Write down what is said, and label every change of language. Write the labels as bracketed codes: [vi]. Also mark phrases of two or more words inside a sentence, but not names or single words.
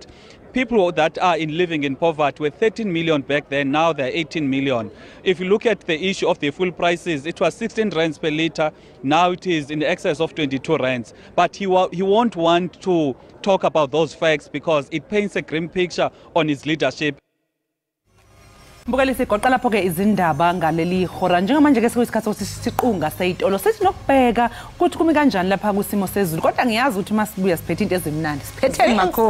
[en] People that are living in poverty were 13 million back then. Now they're 18 million. If you look at the issue of the fuel prices, it was 16 rands per litre. Now it is in excess of 22 rands. But he won't want to talk about those facts because it paints a grim picture on his leadership. [zu] Mbukeli sigoqa lapho ke izindaba ngaleli hora njengamanje ke sekuyisikhathi sokuthi siqunga seyitolo sethi nokubheka ukuthi kumi kanjani lapha kusimo sezulu kodwa ngiyazi ukuthi masibuya siphethe into ezimnandi siphetheni makhulu